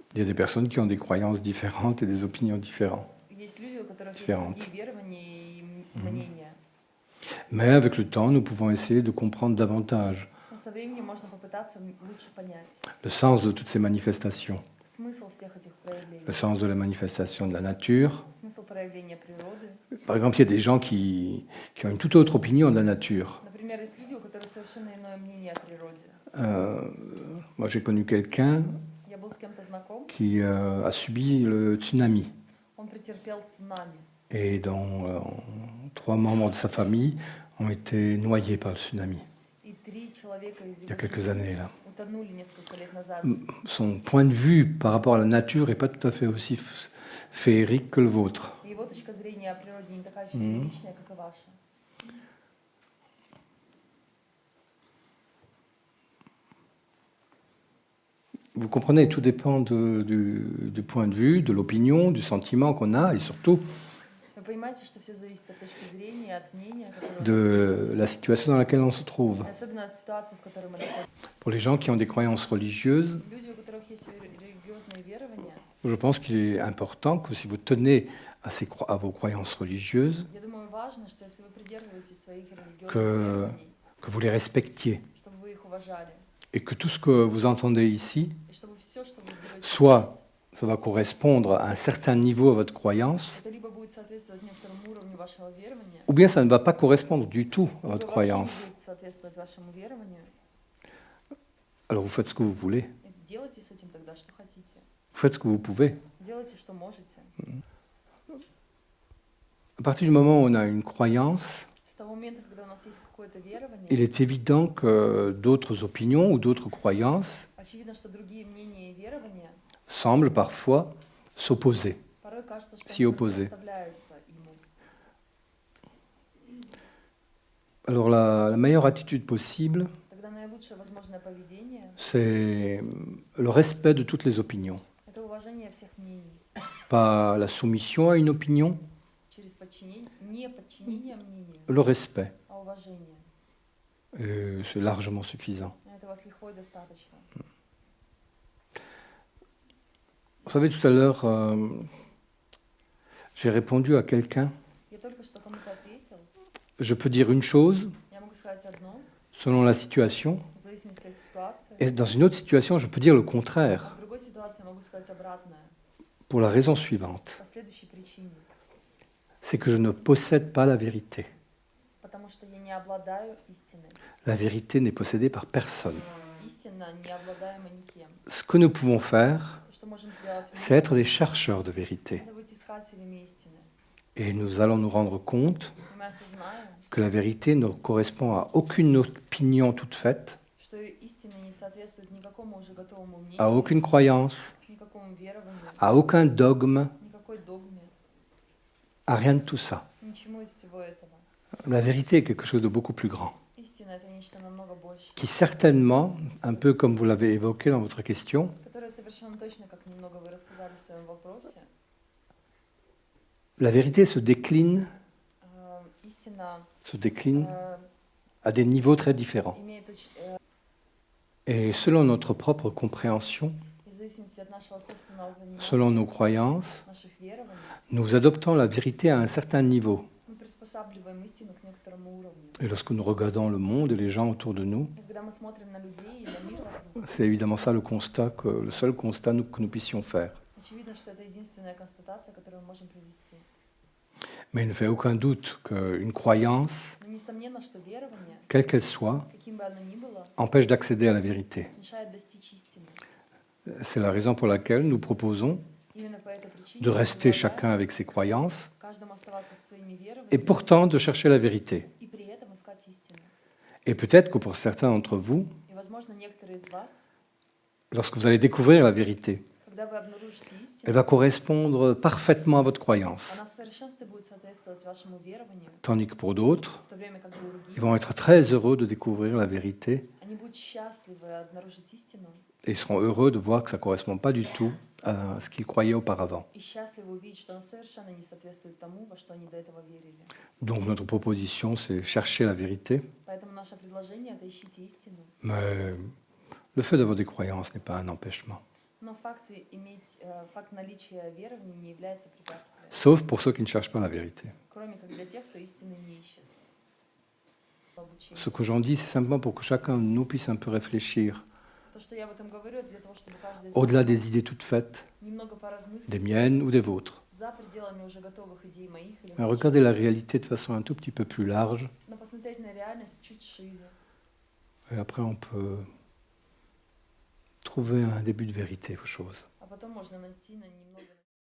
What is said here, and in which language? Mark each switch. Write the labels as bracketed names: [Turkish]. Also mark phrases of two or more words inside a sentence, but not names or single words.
[French] Il y a des personnes qui ont des croyances différentes et des opinions différentes. [Russian] Есть люди, у которых есть [French] Différentes. [Russian] другие верования и мнения. [French] Mais avec le temps, nous pouvons essayer de comprendre davantage [Russian] Но со временем можно попытаться лучше понять [French] le sens de toutes ces manifestations, [Russian] смысл всех этих проявлений, [French] le sens de la manifestation de la nature. [Russian] смысл проявления природы. [French] Par exemple, il y a des gens qui ont une toute autre opinion de la nature. [Russian] Например, есть люди, у которых совершенно иное мнение о природе. [French] Moi, j'ai connu quelqu'un [Russian] Я был с кем-то знаком, [French] qui a subi le tsunami. [Russian] он претерпел цунами. [French] Et dont 3 membres de sa famille ont été noyés par le tsunami [Russian] И 3 человека из [French] il y a [Russian] его [French] quelques [Russian] семьи [French] années. Là. [Russian] утонули несколько лет назад. [French] Son point de vue par rapport à la nature n'est pas tout à fait aussi féerique que le vôtre. [Russian] И его точка зрения о природе не такая же фееричная, как и ваша. [French] Vous comprenez, tout dépend du point de vue, de l'opinion, du sentiment qu'on a et surtout [Russian] Вы понимаете, что все зависит от точки зрения, от мнения, которое у [French] de [Russian] нас [French] la situation dans laquelle on se trouve. [Russian] есть. Особенно от ситуации, в которой мы находимся. [French] Pour les gens qui ont des croyances religieuses, [Russian] Люди, у которых есть религиозные верования, [French] je pense qu'il est important que si vous tenez à vos croyances religieuses, [Russian] я думаю, важно, что если вы придерживаетесь своих религиозных [French] que, [Russian] верований, [French] que vous les respectiez [Russian] чтобы вы их уважали, [French] et que tout ce que vous entendez ici, [Russian] и чтобы все, что вы берете [French] soit [Russian] здесь, [French] ça va correspondre à un certain niveau à votre croyance, [Russian] это либо будет соответствовать некоторому уровню вашего верования, [French] ou bien ça ne va pas correspondre du tout à [Russian] либо [French] votre [Russian] вообще [French] croyance. [Russian] не будет соответствовать вашему верованию. [French] Alors vous faites ce que vous voulez, [Russian] И делайте с этим тогда, что хотите. [French] vous faites ce que vous pouvez. [Russian] Делайте, что можете. [French] À partir du moment où on a une croyance, [Russian] С того момента, когда у нас есть какое-то верование, [French] il est évident que d'autres opinions ou d'autres croyances [Russian] очевидно, что другие мнения и верования [French] semblent parfois s'opposer. [Russian] порой кажется, что [French] S'y [Russian] они [French] opposer. [Russian] противоставляются ему. [French] Alors la meilleure attitude possible, [Russian] Тогда наилучшее возможное поведение [French] c'est le respect de toutes les opinions. – [Russian] это уважение всех мнений. [French] Pas la soumission à une opinion, [Russian] Через подчинение, не подчинение мнению, [French] le respect. [Russian] а уважение. [French] Et c'est largement suffisant. [Russian] Этого с лихвой достаточно. [French] Vous savez, tout à l'heure, j'ai répondu à quelqu'un. [Russian] Я только что кому-то ответил. [French] Je peux dire une chose [Russian] Я могу сказать одно, [French] selon la situation, [Russian] в зависимости от ситуации. [French] et dans une autre situation, je peux dire le contraire, [Russian] А в другой ситуации я могу сказать обратное. [French] pour la raison suivante. [Russian] По следующей причине. [French] C'est que je ne possède pas la vérité. [Russian] Потому что я не обладаю истиной. [French] La vérité n'est possédée par personne. [Russian] Истина не обладаема никем. [French] Ce que nous pouvons faire, [Russian] То, что можем сделать, [French] c'est être des chercheurs de vérité. [Russian] это быть искателями истины. [French] Et nous allons nous rendre compte [Russian] И мы осознаем, [French] que la vérité ne correspond à aucune opinion toute faite, [Russian] что истина не соответствует никакому уже готовому мнению, [French] à aucune croyance, [Russian] никакому верованию, [French] à aucun dogme, [Russian] никакой догме, [French] à rien de tout ça. [Russian] ничему из всего этого. [French] La vérité est quelque chose de beaucoup plus grand, [Russian] Истина – это нечто намного больше, [French] qui certainement, un peu comme vous l'avez évoqué dans votre question, [Russian] которое совершенно точно, как немного вы рассказали в своем вопросе, [French] la vérité se décline [Russian] истина [French] à des niveaux très différents. [Russian] имеет [French] Et selon notre propre compréhension, [Russian] в зависимости от нашего собственного понимания, [French] selon nos croyances, [Russian] наших верований, [French] nous adoptons la vérité à un certain niveau. [Russian] мы приспосабливаем истину к некоторому уровню. [French] Et lorsque nous regardons le monde et les gens autour de nous, [Russian] И когда мы смотрим на людей и на мир вокруг, [French] c'est évidemment ça le seul constat que nous puissions faire. [Russian] очевидно, что это единственная констатация, которую мы можем привести. [French] Mais il ne fait aucun doute qu'une croyance, [Russian] Но несомненно, что верование, [French] quelle qu'elle soit, [Russian] каким бы оно ни было, [French] empêche d'accéder à la vérité. [Russian] мешает достичь истины. [French] C'est la raison pour laquelle nous proposons [Russian] Именно по этой причине [French] de [Russian] мы [French] rester [Russian] предлагаем [French] chacun avec ses croyances [Russian] каждому оставаться со своими [French] et [Russian] верованиями [French] pourtant de chercher la vérité. [Russian] и при этом искать истину. [French] Et peut-être que pour certains d'entre vous, [Russian] И, возможно, некоторые из вас, [French] lorsque vous allez découvrir la vérité, [Russian] когда вы обнаружите [French] elle [Russian] истину, [French] va correspondre parfaitement à votre croyance. [Russian] она в совершенстве будет соответствовать вашему верованию, [French] Tandis que pour d'autres, [Russian] в то время как [French] ils [Russian] другие, [French] vont être très heureux de découvrir la vérité [Russian] они будут счастливы обнаружить истину [French] et ils seront heureux de voir que ça ne correspond pas du tout à ce qu'ils croyaient auparavant. [Russian] и счастливы увидеть, что она совершенно не соответствует тому, во что они до этого верили. [French] Donc notre proposition, c'est chercher la vérité, [Russian] Поэтому наше предложение – это ищите истину. [French] mais le fait d'avoir des croyances n'est pas un empêchement. [Russian] Но факт наличия веры в ней не является препятствием, [French] sauf pour ceux qui ne cherchent pas la vérité. [Russian] кроме как для тех, кто истины не ищет в обучении. [French] Ce que j'en dis, c'est simplement pour que chacun de nous puisse un peu réfléchir, [Russian] То, что я об этом говорю, это для того, чтобы каждый из [French] au-delà [Russian] нас [French] des idées toutes faites, [Russian] немного [French] des [Russian] поразмыслить [French] miennes ou des vôtres. [Russian] за пределами уже готовых идей моих или [French] Regardez la réalité de façon un tout petit peu plus large, [Russian] но посмотреть на реальность чуть шире. [French] et après on peut trouver un début de vérité aux choses. [Russian] А потом можно найти на немного